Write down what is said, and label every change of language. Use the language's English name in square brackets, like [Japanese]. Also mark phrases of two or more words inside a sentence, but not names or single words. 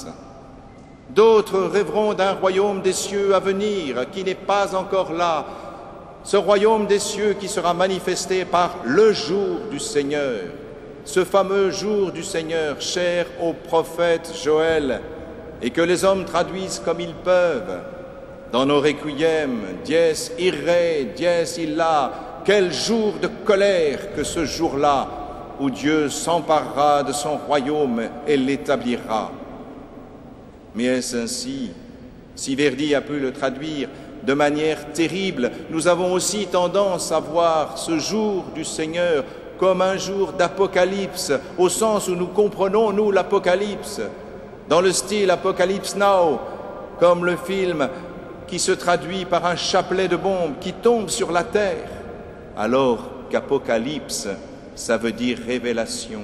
[French] D'autres rêveront d'un royaume des cieux à venir qui n'est pas encore là, ce royaume des cieux qui sera manifesté par le jour du Seigneur. Ce fameux jour du Seigneur, cher au prophète Joël, et que les hommes traduisent comme ils peuvent. Dans nos requiem, [Latin] dies irae, dies illa, [French] quel jour de colère que ce jour-là, où Dieu s'emparera de son royaume et l'établira. Mais est-ce ainsi? Si Verdi a pu le traduire de manière terrible, nous avons aussi tendance à voir ce jour du Seigneur comme un jour d'apocalypse, au sens où nous comprenons, nous, l'apocalypse, dans le style Apocalypse Now, comme le film qui se traduit par un chapelet de bombes qui tombe sur la terre, alors qu'apocalypse, ça veut dire révélation.